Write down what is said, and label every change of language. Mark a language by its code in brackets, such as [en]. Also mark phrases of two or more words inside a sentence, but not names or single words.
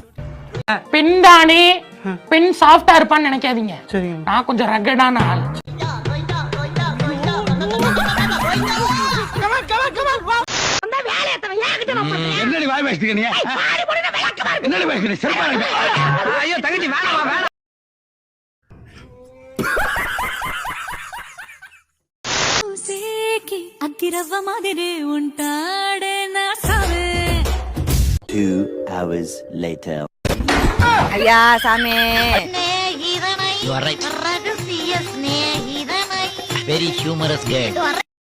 [ta] பெண் தானே, பெண் சாஃப்டா இருப்பான்னு நினைக்காதீங்க. நான் கொஞ்சம் ரகடான ஆள். என்னடி வாய் பேசுறீங்க நீ? என்னடி பேசுறீங்க? செருப்பா இருக்கு. ஐயோ தங்கச்சி வேணாமா வேணாம். [te] అగ్గిరవ్వ మాదిరే ఉంటాడే నా సావే. [en] 2 hours later. [te] అయ్యా సామే. [en] You are right. Very humorous girl.